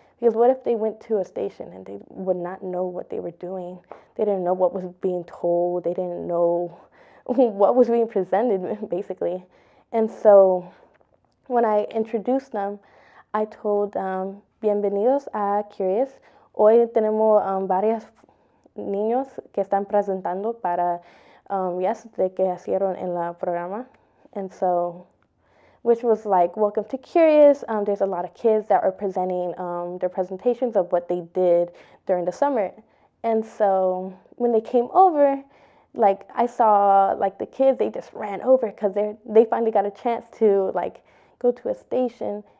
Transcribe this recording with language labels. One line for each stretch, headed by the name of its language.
English: Because what if they went to a station and they would not know what they were doing? They didn't know what was being told. They didn't know what was being presented, basically. And so when I introduced them, I told them,
Spanish: bienvenidos a Curious. Hoy tenemos varios niños que están presentando para de que hicieron en la programa.
English: And so, which was welcome to Curious. There's a lot of kids that are presenting their presentations of what they did during the summer. And so when they came over, I saw the kids, they just ran over because they finally got a chance to go to a station.